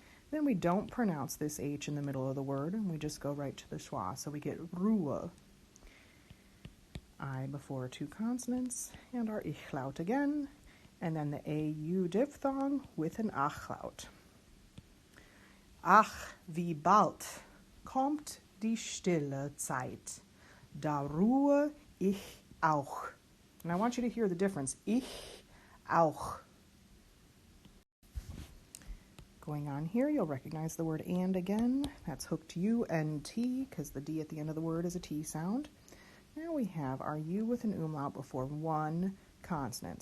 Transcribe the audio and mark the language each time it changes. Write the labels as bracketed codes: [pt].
[en] Then we don't pronounce this H in the middle of the word, and we just go right to the schwa. So we get Ruhe. I before two consonants, and our Ichlaut again, and then the A-U diphthong with an Achlaut. [de] Ach, wie bald kommt die stille Zeit, da ruhe ich auch. [en] And I want you to hear the difference. [de] Ich auch. [en] Going on here, you'll recognize the word and again. That's hooked U and T, because the D at the end of the word is a T sound. Now we have our U with an umlaut before one consonant.